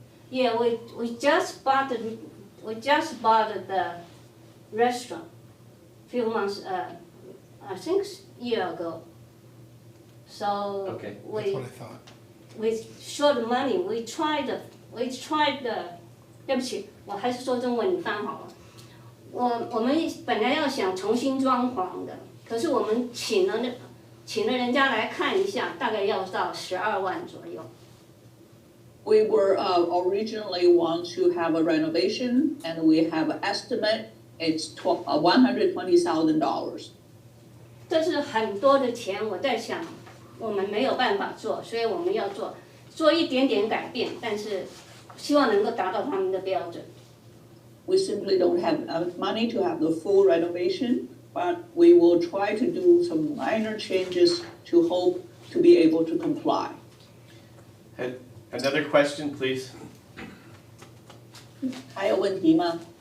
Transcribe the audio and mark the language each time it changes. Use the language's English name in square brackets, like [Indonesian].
[English] Yeah, we just bought the restaurant few months, I think a year ago. So okay. That's what I thought. With short money, we tried the. [Chinese] 对不起，我还是说中文，你翻好了。我们本来要想重新装潢的，可是我们请了人家来看一下，大概要到12万左右。 [English] We were originally want to have a renovation, and we have an estimate. It's $120,000. [Chinese] 这是很多的钱，我在想，我们没有办法做，所以我们要做一点点改变，但是希望能够达到他们的标准。 [English] We simply don't have enough money to have the full renovation, but we will try to do some minor changes to hope to be able to comply. Another question, please. [Chinese] 还有问题吗？